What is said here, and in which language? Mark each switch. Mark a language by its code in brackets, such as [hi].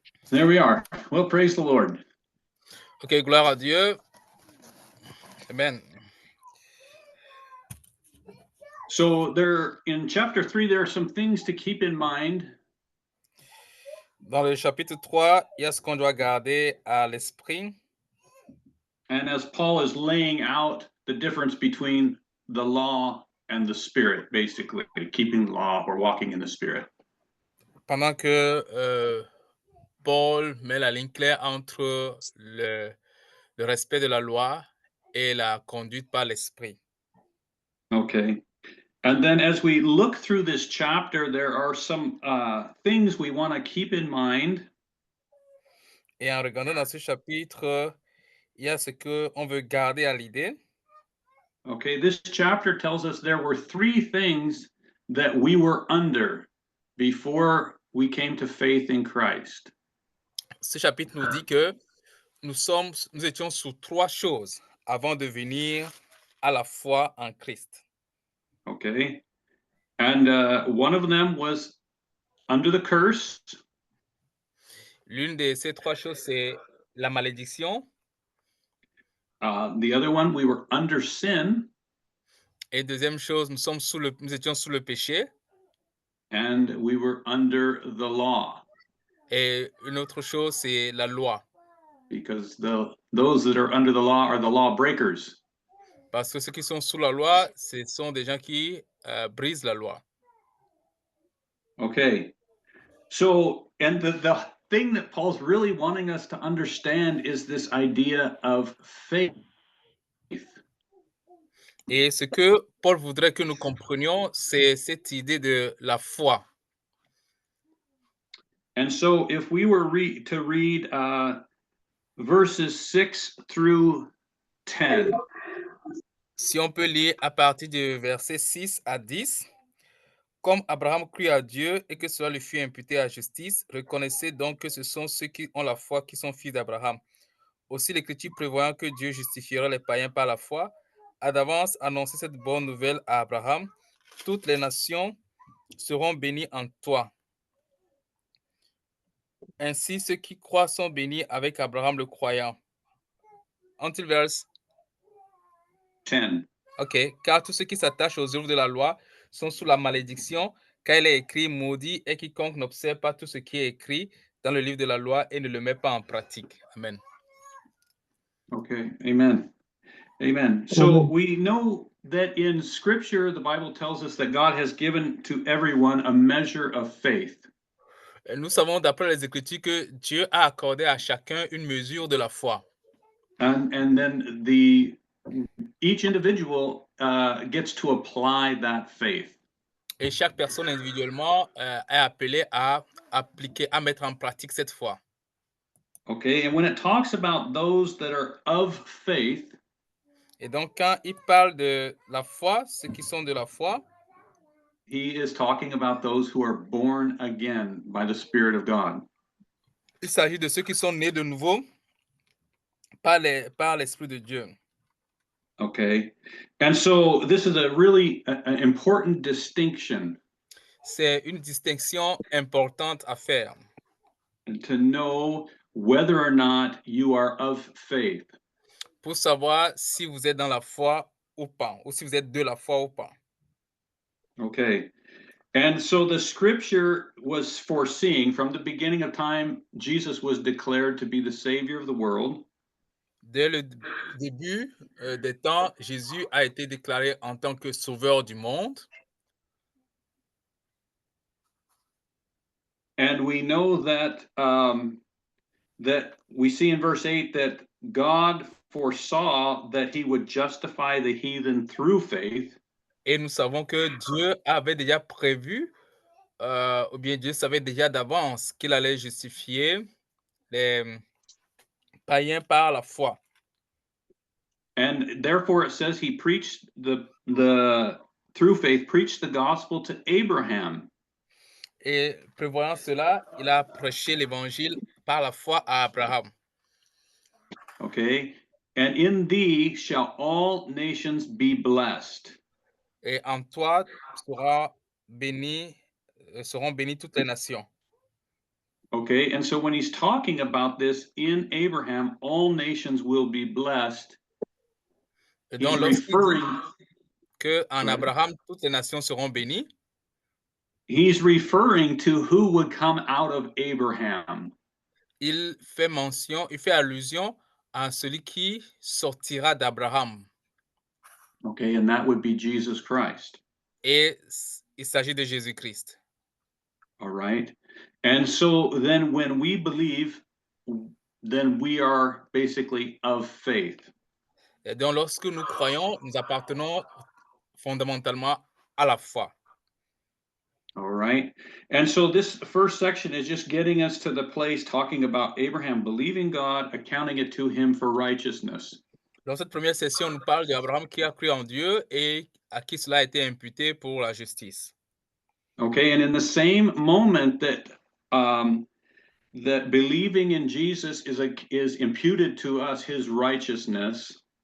[en] There we are. Well, praise the Lord. [fr] Okay, gloire à Dieu. Amen. [en] So there, in chapter 3, there are some things to keep in mind. [fr] Dans le chapitre 3, il y a ce qu'on doit garder à l'esprit. [en] And as Paul is laying out the difference between the law and the Spirit, basically, keeping the law or walking in the Spirit. [fr] Pendant que Paul met la ligne claire entre le respect de la loi et la conduite par l'esprit. [en] Okay. And then as we look through this chapter, there are some things we want to keep in mind. [fr] Et en regardant dans ce chapitre, il y a ce qu'on veut garder à l'idée. [en] Okay, this chapter tells us there were 3 things that we were under before we came to faith in Christ. [fr] Ce chapitre nous dit que nous étions sous 3 choses avant de venir à la foi en Christ. [en] Okay, and one of them was under the curse. [fr] L'une de ces 3 choses, c'est la malédiction. [en] The other one, we were under sin. [fr] Et deuxième chose, nous étions sous le péché. [en] And we were under the law. [fr] Et une autre chose, c'est la loi. [en] Because those that are under the law are the law breakers. [fr] Parce que ceux qui sont sous la loi, ce sont des gens qui brisent la loi. [en] Okay. So, and the thing that Paul's really wanting us to understand is this idea of faith. [fr] Et ce que Paul voudrait que nous comprenions, c'est cette idée de la foi. [en] And so if we were to read verses 6 through 10. [fr] Si on peut lire à partir de versets 6 à 10. Comme Abraham crut à Dieu et que cela lui fut imputé à justice, reconnaissez donc que ce sont ceux qui ont la foi qui sont fils d'Abraham. Aussi l'Écriture prévoyant que Dieu justifiera les païens par la foi, a d'avance annoncé cette bonne nouvelle à Abraham. Toutes les nations seront bénies en toi. Ainsi, ceux qui croient sont bénis avec Abraham le croyant. [en] Until verse 10. [fr] Ok, car tous ceux qui s'attachent aux œuvres de la loi sont sous la malédiction, car il est écrit, maudit est quiconque n'observe pas tout ce qui est écrit dans le livre de la loi et ne le met pas en pratique. [en] Amen. Okay, amen. Amen. So we know that in Scripture, the Bible tells us that God has given to everyone a measure of faith. [fr] Nous savons d'après les Écritures que Dieu a accordé à chacun une mesure de la foi. [en] And then each individual gets to apply that faith. [fr] Et chaque personne individuellement est appelée à appliquer, à mettre en pratique cette foi. [en] Okay, and when it talks about those that are of faith, [fr] Et donc, quand il parle de la foi, ceux qui sont de la foi, [en] he is talking about those who are born again by the Spirit of God. [fr] il s'agit de ceux qui sont nés de nouveau par l'Esprit de Dieu. [en] Okay, and so this is a really an important distinction [fr] C'est une distinction importante à faire. [en] to know whether or not you are of faith. [fr] Pour savoir si vous êtes dans la foi ou pas, ou si vous êtes de la foi ou pas. [en] Okay, and so the scripture was foreseeing from the beginning of time, Jesus was declared to be the Savior of the world. [fr] Dès le début des temps, Jésus a été déclaré en tant que sauveur du monde. [en] And we know that that we see in verse 8 that God foresaw that he would justify the heathen through faith. [fr] Et nous savons que Dieu avait déjà prévu, ou bien Dieu savait déjà d'avance qu'il allait justifier les païens par la foi. [en] And therefore it says he preached the through faith preached the gospel to Abraham. [fr] Et prévoyant cela, il a prêché l'évangile par la foi à Abraham. [en] Okay, and in thee shall all nations be blessed. [fr] Et en toi seront bénies toutes les nations. [en] Okay, and so when he's talking about this in Abraham, all nations will be blessed. [fr] Et [en] He's [fr] donc, lorsqu'il [en] referring, [fr] dit qu'en [en] Go ahead. [fr] Abraham, toutes les nations seront bénies, [en] he's referring to who would come out of Abraham. [fr] il fait allusion à celui qui sortira d'Abraham. [en] Okay, and that would be Jesus Christ. [fr] Et il s'agit de Jésus-Christ. [en] All right. And so then when we believe, then we are basically of faith. [fr] Et donc, lorsque nous croyons, nous appartenons fondamentalement à la foi. [en] All right. And so this first section is just getting us to the place talking about Abraham believing God, accounting it to him for righteousness. [fr] Dans cette première session, on nous parle d'Abraham qui a cru en Dieu et à qui cela a été imputé pour la justice. [en] Okay, and in the same moment that that believing in Jesus is imputed to us his righteousness.